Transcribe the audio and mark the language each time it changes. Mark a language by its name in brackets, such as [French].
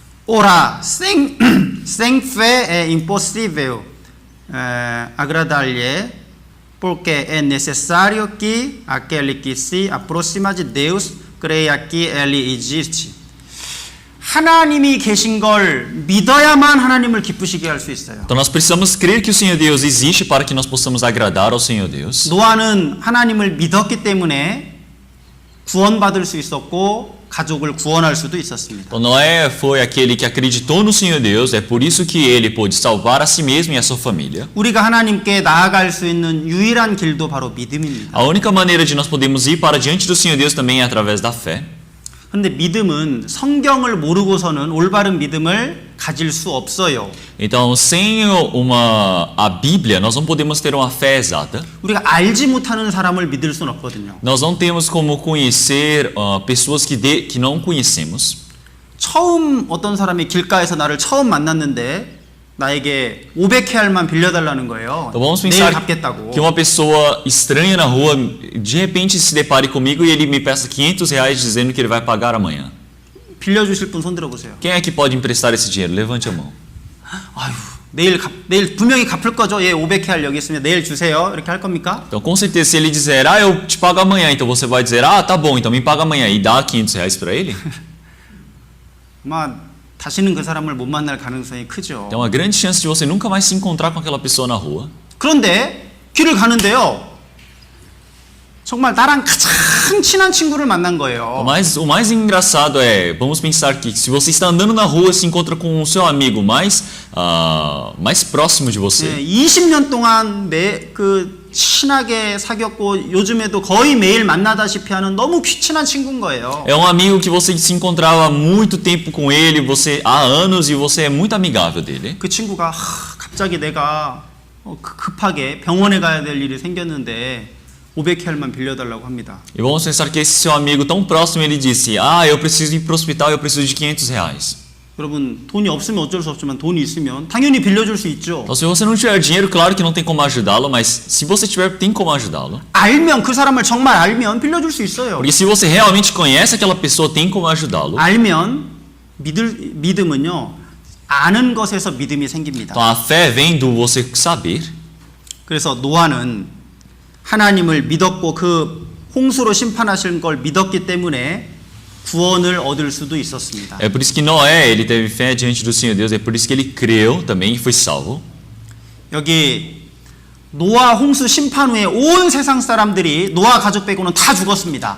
[Portuguese] Ora, sem fé é impossível agradar-lhe, porque é necessário que aquele que se aproxima de Deus creia que Ele existe. [Korean] 하나님이 계신 걸 믿어야만 하나님을 기쁘시게 할 수 있어요. [Portuguese] Então nós precisamos crer que o Senhor Deus existe para que nós possamos agradar ao Senhor Deus. [Korean] 노아는 하나님을 믿었기 때문에 구원받을 수 있었고 가족을 구원할 수도 있었습니다. [Portuguese] Então Noé foi aquele que acreditou no Senhor Deus, é por isso que ele pôde salvar a si mesmo e a sua família. [Korean] 우리가 하나님께 나아갈 수 있는 유일한 길도 바로 믿음입니다. [Portuguese] A única maneira de nós podermos ir para diante do Senhor Deus também é através da fé. [Korean] 그런데 믿음은 성경을 모르고서는 올바른 믿음을 가질 수 없어요. [Portuguese] Então, sem a Bíblia, nós não podemos ter uma fé exata. [Korean] 우리가 알지 못하는 사람을 믿을 수는 없거든요. [Portuguese] Nós não temos como conhecer pessoas que não conhecemos. [Korean] 처음 어떤 사람이 길가에서 나를 처음 만났는데 나에게 500해알만 빌려달라는 거예요. [Portuguese] Então vamos [Korean] 내일 [Portuguese] pensar [Korean] 갚겠다고. [Portuguese] que uma pessoa estranha na rua de repente se depare comigo e ele me peça R$500 dizendo que ele vai pagar amanhã. [Korean] 빌려주실 분 손 들어보세요. [Portuguese] Quem é que pode emprestar esse dinheiro? Levante a mão. [Korean] 아유, 내일 분명히 갚을 거죠. 예, 500해알 여기 있으면 내일 주세요. 이렇게 할 겁니까? [Portuguese] Então, com certeza, se ele dizer, eu te pago amanhã, então você vai dizer, tá bom, então me paga amanhã e dá R$500 para ele? [Korean] 아마 다시는 그 사람을 못 만날 가능성이 크죠. [Portuguese] Tem uma grande chance de você nunca mais se encontrar com aquela pessoa na rua. [Korean] 그런데 길을 가는데요. 정말 나랑 가장 친한 친구를 만난 거예요. [Portuguese] O mais engraçado é, vamos pensar que se você está andando na rua se encontra com o seu amigo mais próximo de você. [Korean] 네, 20년 동안 친하게 사귀었고 요즘에도 거의 매일 만나다시피 하는 너무 친한 친구인 거예요. [Portuguese] É um amigo que você se encontrava há muito tempo com ele, há anos e você é muito amigável dele. [Korean] 그 친구가 갑자기 내가 급하게 병원에 가야 될 일이 생겼는데 500해알만 빌려달라고 합니다. [Portuguese] E vamos pensar que esse seu amigo tão próximo ele disse, eu preciso ir para o hospital, eu preciso de R$500. [Korean] 여러분 돈이 없으면 어쩔 수 없지만 돈이 있으면 당연히 빌려줄 수 있죠. [Portuguese] Então, se você não tiver dinheiro, claro que não tem como ajudá-lo, mas se você tiver, tem como ajudá-lo. [Korean] 알면 그 사람을 정말 알면 빌려줄 수 있어요. [Portuguese] Porque se você realmente conhece aquela pessoa, tem como ajudá-lo. [Korean] 알면 믿음은요 아는 것에서 믿음이 생깁니다. [Portuguese] Então a fé vem do você saber. [Korean] 그래서 노아는 하나님을 믿었고 그 홍수로 심판하신 걸 믿었기 때문에 구원을 얻을 수도 있었습니다. [Portuguese] É por isso que Noé, ele teve fé diante do Senhor Deus, é por isso que ele creu também e foi salvo. [Korean] 여기 노아 홍수 심판 후에 온 세상 사람들이 노아 가족 빼고는 다 죽었습니다.